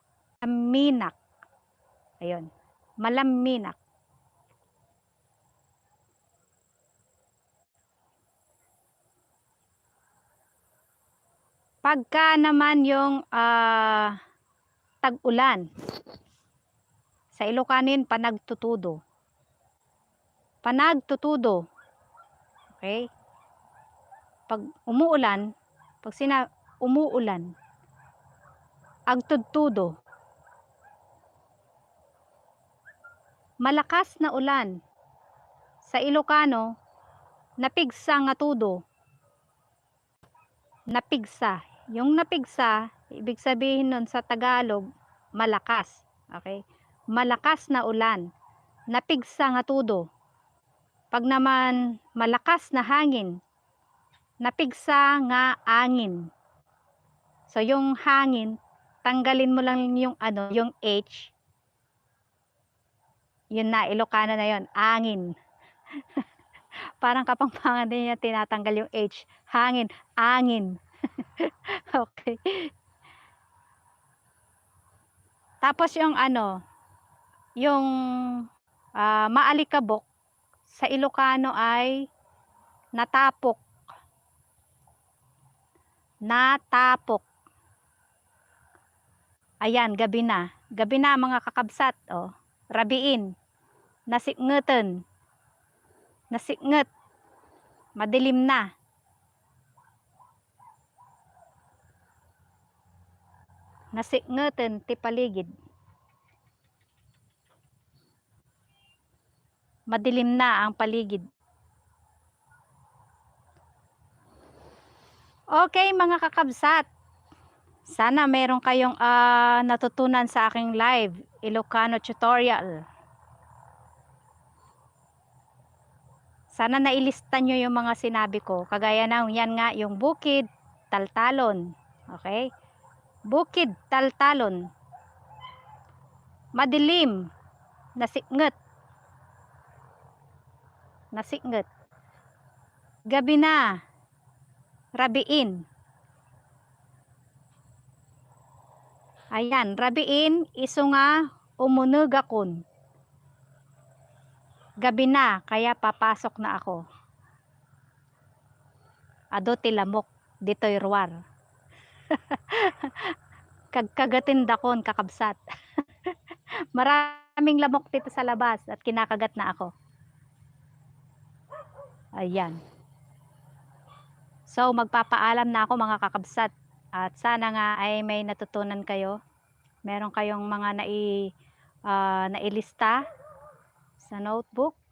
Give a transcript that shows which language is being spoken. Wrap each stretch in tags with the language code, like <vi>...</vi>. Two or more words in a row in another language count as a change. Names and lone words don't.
<ilo>Malaminak. Ayun. Malaminak.</ilo> <tl>Pagka naman yung tag-ulan, sa Ilocanin, panagtutudo. Panagtutudo. Okay? Pag umuulan, umuulan, agtudtudo. Malakas na ulan. Sa Ilocano,</tl> <ilo>napigsa nga tudo.</ilo> <tl>Napigsa. Yung napigsa, ibig sabihin nun sa Tagalog, malakas. Okay? Malakas na ulan.</tl> <ilo>Napigsa nga tudo.</ilo> <tl>Pag naman malakas na hangin,</tl> <ilo>napigsa nga angin.</ilo> <tl>So yung hangin, tanggalin mo lang yung yung H. Yun na, Ilocano na yun, angin. Parang Kapampangan din niya tinatanggal yung H. Hangin, angin. Okay. Tapos yung yung maalikabok, sa Ilocano ay natapok. Natapok. Ayan, gabi na. Gabi na mga kakabsat. Oh.</tl> <ilo>Rabiin. Nasikngeten. Nasiknget.</ilo> <tl>Madilim na.</tl> <ilo>Nasikngeten ti paligid.</ilo> <tl>Madilim na ang paligid. Okay mga kakabsat. Sana meron kayong natutunan sa aking live Ilocano tutorial. Sana nailista nyo yung mga sinabi ko. Kagaya ng yan nga yung Bukid, Taltalon. Okay? Bukid, Taltalon. Madilim. Nasiknget. Nasiknget. Gabi na. Rabiin.</tl> <ilo>Ayan, rabiin, iso nga umunugakon.</ilo> <tl>Gabi na, kaya papasok na ako.</tl> <ilo>Ado tilamok, dito'y ruwar. Kagkagatin kakabsat.</ilo> <tl>Maraming lamok dito sa labas at kinakagat na ako. Ayan. So, magpapaalam na ako mga kakabsat. At sana nga ay may natutunan kayo. Meron kayong mga nailista sa notebook.</tl>